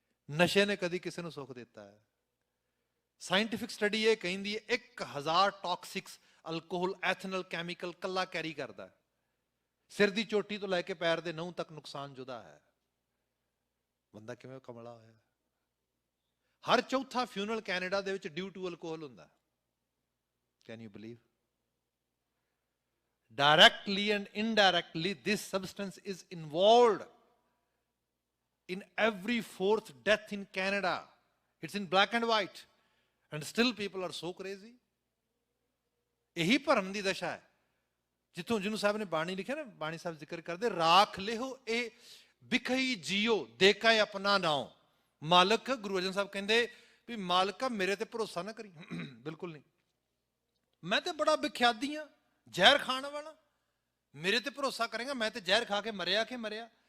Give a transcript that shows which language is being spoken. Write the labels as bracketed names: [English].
[Punjabi] ਨਸ਼ੇ ਨੇ ਕਦੀ ਕਿਸੇ ਨੂੰ ਸੁੱਖ ਦਿੱਤਾ ਹੈ? ਸਾਇੰਟਿਫਿਕ ਸਟੱਡੀ ਇਹ ਕਹਿੰਦੀ ਹੈ 1000 ਟੌਕਸਿਕਸ ਅਲਕੋਹਲ ਐਥਨਲ ਕੈਮੀਕਲ ਕੱਲਾ ਕੈਰੀ ਕਰਦਾ। ਸਿਰ ਦੀ ਚੋਟੀ ਤੋਂ ਲੈ ਕੇ ਪੈਰ ਦੇ ਨਹੁੰ ਤੱਕ ਨੁਕਸਾਨ ਜੁਦਾ ਹੈ। ਬੰਦਾ ਕਿਵੇਂ ਕਮਲਾ ਹੋਇਆ। ਹਰ ਚੌਥਾ ਫਿਊਨਰਲ ਕੈਨੇਡਾ ਦੇ ਵਿੱਚ ਡਿਊ ਟੂ ਅਲਕੋਹਲ ਹੁੰਦਾ। [English] Can you believe? Directly and indirectly, this substance is involved in every fourth death in Canada. It's in black and white. And still people are so crazy. [Punjabi] ਇਹੀ ਭਰਮ ਦੀ ਦਸ਼ਾ ਹੈ। ਜਿੱਥੋਂ ਜਿਹਨੂੰ ਸਾਹਿਬ ਨੇ ਬਾਣੀ ਲਿਖਿਆ ਨਾ, ਬਾਣੀ ਸਾਹਿਬ ਜ਼ਿਕਰ ਕਰਦੇ, ਰਾਖ ਲਿਓ ਇਹ ਬਿਖਈ ਜੀਓ ਦੇਖਾ ਆਪਣਾ ਨਾਉ। ਮਾਲਕ ਗੁਰੂ ਅਰਜਨ ਸਾਹਿਬ ਕਹਿੰਦੇ ਵੀ ਮਾਲਕਾ ਮੇਰੇ ਤੇ ਭਰੋਸਾ ਨਾ ਕਰੀ। ਬਿਲਕੁਲ ਨਹੀਂ, ਮੈਂ ਤੇ ਬੜਾ ਵਿਖਿਆਦੀ ਹਾਂ, ਜ਼ਹਿਰ ਖਾਣ ਵਾਲਾ, ਮੇਰੇ ਤੇ ਭਰੋਸਾ ਕਰੇਗਾ ਮੈਂ ਤੇ ਜ਼ਹਿਰ ਖਾ ਕੇ ਮਰਿਆ ਕਿ ਮਰਿਆ।